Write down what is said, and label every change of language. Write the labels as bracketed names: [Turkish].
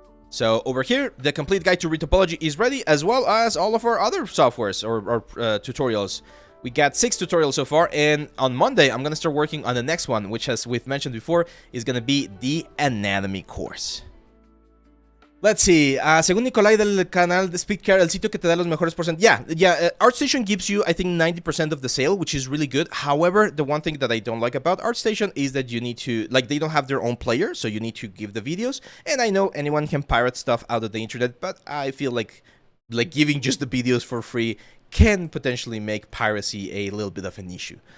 [English] So over here, the complete guide to retopology is ready, as well as all of our other softwares or tutorials. We got 6 tutorials so far, and on Monday, I'm going to start working on the next one, which, as we've mentioned before, is going to be the anatomy course. Let's see, [Spanish] según Nicolai del canal de Speedcare, el sitio que te da los mejores %. [English] Yeah, ArtStation gives you, I think, 90% of the sale, which is really good. However, the one thing that I don't like about ArtStation is that you need to, like, they don't have their own player, so you need to give the videos. And I know anyone can pirate stuff out of the internet, but I feel like giving just the videos for free can potentially make piracy a little bit of an issue.